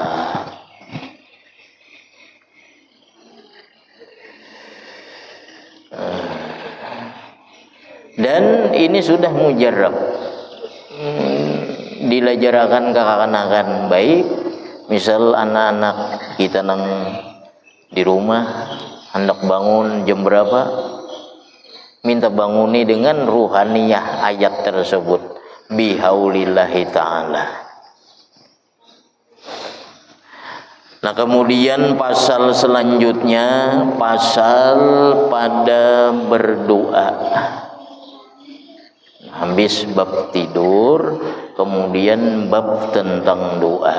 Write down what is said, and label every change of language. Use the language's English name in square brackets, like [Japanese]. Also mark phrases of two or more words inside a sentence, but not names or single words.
[Banjar] Dan ini sudah mujarrab, dilajarakan kekanakan baik. Misal anak-anak kita nang di rumah hendak bangun jam berapa, minta banguni dengan ruhaniyah ayat tersebut [Arabic] بحول الله تعالى. [Indonesian] Nah kemudian pasal selanjutnya pasal pada berdoa. Habis bab tidur, kemudian bab tentang doa.